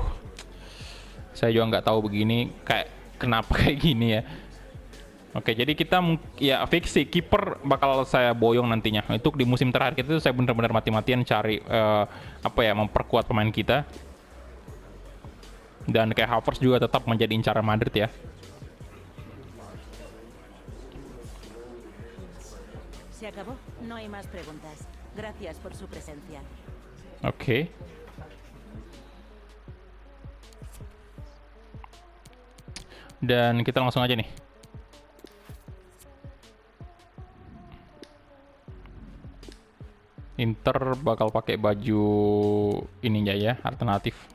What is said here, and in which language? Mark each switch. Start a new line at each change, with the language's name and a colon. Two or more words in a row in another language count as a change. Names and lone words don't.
Indonesian: Saya juga nggak tahu begini kayak kenapa kayak gini ya. Oke, jadi kita ya fix sih kiper bakal saya boyong nantinya. Untuk di musim terakhir itu saya benar-benar mati-matian cari apa ya, memperkuat pemain kita. Dan kayak Havertz juga tetap menjadi incaran Madrid ya.
Spanish: ¿Se acabó? No hay más preguntas. Gracias por su presencia.
Indonesian: Oke. Dan kita langsung aja nih. Inter bakal pakai baju ini ya, alternatif.